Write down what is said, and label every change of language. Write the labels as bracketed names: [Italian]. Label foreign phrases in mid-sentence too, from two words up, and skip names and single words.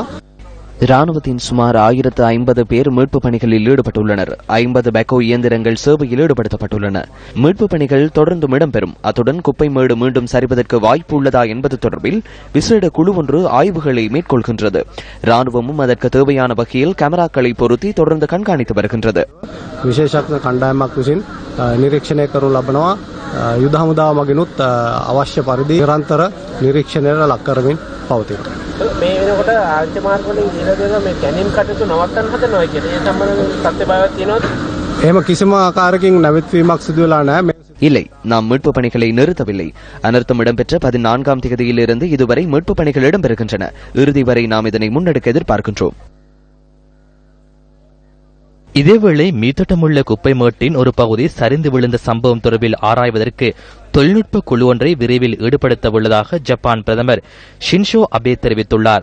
[Tamil] ராணுவத்தின் சுமார் 1050 பேர் மீட்பு பணிகளில் ஈடுபட்டுள்ளனர். 50 பேக்கோ இயந்திரங்கள் சேவையில் ஈடுபடுத்தப்பட்டுள்ளன. மீட்பு பணிகள் தொடர்ந்தும் இடம்பெறும். அத்துடன் குப்பை மேடு மீண்டும் சரிவதற்கு வாய்ப்பு உள்ளதா என்பது தொடர்பில் விசேட குழு ஒன்று ஆய்வுகளை மேற்கொள்கின்றது. ராணுவமும் அதற்கு தேவையான வகையில் கேமராக்களை பொருத்தி தொடர்ந்து கண்காணித்து வருகின்றது. [Sinhala] විශේෂඥ කණ්ඩායමක් විසින් නිරීක්ෂණය කරනු ලබනවා. යුද හමුදාව මගිනුත් අවශ්‍ය පරිදි නිරන්තර නිරීක්ෂණයට ලක් කරමින් පවතිනවා. මේ වෙනකොට ආර්ථික මාර්ගවලින් කියලා දෙනවා මේ කැණීම් කටයුතු නවත්තන්න හදනවා කියලා. ඒ සම්බන්ධව සත්‍යභාවයක් තියෙනවද? එහෙම කිසිම ආකාරයකින් නැවැත්වීමක් සිදු වෙලා නැහැ. [Tamil] இல்லை, நாம் மீட்பு பணிகளை நிறுத்தவில்லை. அனர்த்தம் இடம்பெற்ற 14ஆம் தேதியிலிருந்து இதுவரை மீட்பு பணிகள் இடம்பெறுகின்றன. இறுதி வரை நாம் இதனை முன்னெடுக்க எதிர்பார்க்கின்றோம். இதேவேளை மீதோட்டமுள்ள குப்பை மேட்டின் ஒரு பகுதி சரிந்து விழுந்த சம்பவம் தொடர்பில் ஆராய்வதற்கு தொழில்நுட்ப குழு ஒன்றை விரைவில் ஈடுபடுத்த உள்ளதாக ஜப்பான் பிரதமர் ஷின்ஷோ அபே தெரிவித்துள்ளார்.